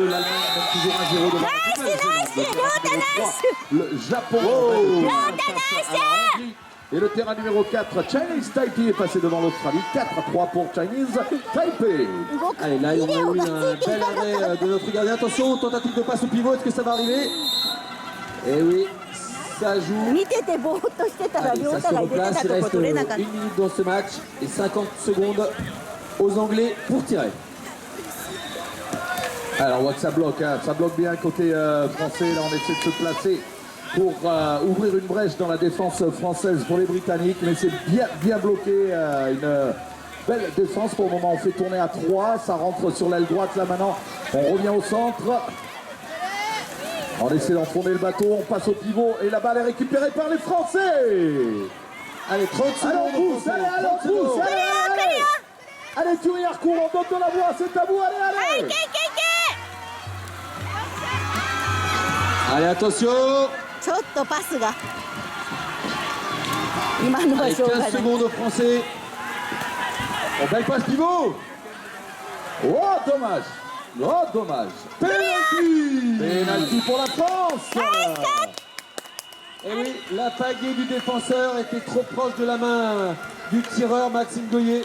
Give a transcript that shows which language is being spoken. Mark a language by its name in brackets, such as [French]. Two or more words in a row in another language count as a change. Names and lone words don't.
[French] L'Allemagne mène toujours 1-0 devant la Nouvelle-Zélande. Le Japon face à la Hongrie. Et le terrain numéro 4, Chinese Taipei est passé devant l'Australie. 4-3 pour Chinese Taipei. Allez, là, on a eu un bel arrêt de notre gardien. Attention, tentative de passe au pivot, est-ce que ça va arriver? Eh oui, ça joue. [Japanese] 見ててぼーっとしてたら [French] Allez, [Japanese] 亮 [French] ça [Japanese] 太 [French] se [Japanese] が入れて [French] replace, [Japanese] た [French] il [Japanese] とこ [French] reste [Japanese] 取れなか [French] 1 [Japanese] った。 [French] minute dans ce match et 50 secondes aux Anglais pour tirer. Alors, ça bloque, hein. Ça bloque bien côté français. Là, on essaie de se placer pour ouvrir une brèche dans la défense française pour les Britanniques. Mais c'est bien bloqué. Une belle défense. Pour le moment, on fait tourner à 3. Ça rentre sur l'aile droite là maintenant. On revient au centre. On essaie d'enfourner le bateau. On passe au pivot. Et la balle est récupérée par les Français. Allez, 30 secondes. Allez, on pousse. Allez, on pousse. Allez, Thierry Harcourt, on donne de la voix. C'est à vous. Allez, allez. Allez, attention. [Japanese] ちょっとパスが今のは [French] Allez, [Japanese] しょうがない [French] 15 secondes aux Français. On belle passe pivot. Oh, dommage. Oh, dommage. Penalty. Penalty pour la France. Et oui, la pagaie du défenseur était trop proche de la main du tireur Maxime Goyer.